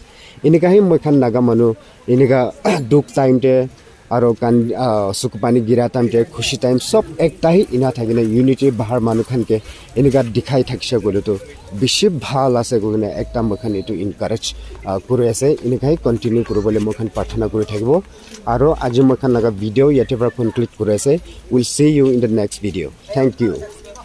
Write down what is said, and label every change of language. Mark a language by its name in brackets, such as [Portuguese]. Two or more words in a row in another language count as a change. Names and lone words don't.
[Naga Pidgin] Inika hi mokan naga manu inika duk time te aro kan sukupani gira time te khushi time sob ekta hi ina thagina unity bahar manu khan ke inika dikhai thakse gole to bishi bhal ase gogena ekta mokan itu encourage kuri ase inika hi continue kuribole mokan parthana kuri thakibo aro aji mokan naga video yate pra conclude kuri ase. [English] We'll see you in the next video. Thank you.